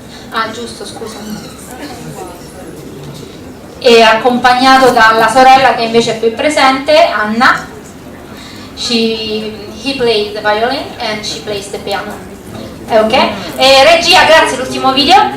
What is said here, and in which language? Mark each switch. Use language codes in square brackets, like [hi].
[it] Ah, giusto, scusami. E accompagnato dalla sorella che invece è qui presente, Anna. [en] He plays the violin and she plays the piano. [it] Ok? E regia, grazie, l'ultimo video.